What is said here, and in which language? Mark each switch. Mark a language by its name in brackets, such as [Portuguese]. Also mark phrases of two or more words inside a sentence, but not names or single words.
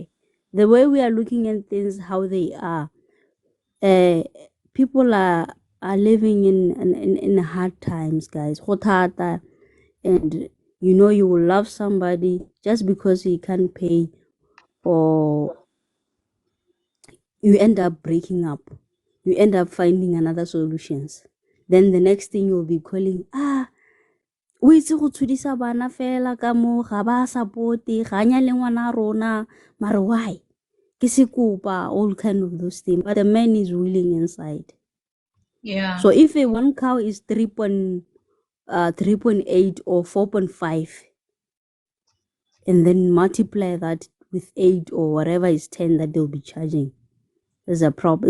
[English] The way we are looking at things, how they are, people are living in hard times, guys. [Tswana] Go thata. [English] And you will love somebody just because he can't pay, or you end up breaking up. You end up finding another solutions. Then the next thing you'll be calling, [Tswana] o itse go tshudisa bana fela ka mo ga ba supporte ga nya le ngwana rona, mare why? Ke se kopa, [English] all kind of those things, but the man is willing inside. Yeah. So if a one cow is 3.8 or 4.5, and then multiply that with 8 or whatever is 10 that they'll be charging, there's a problem.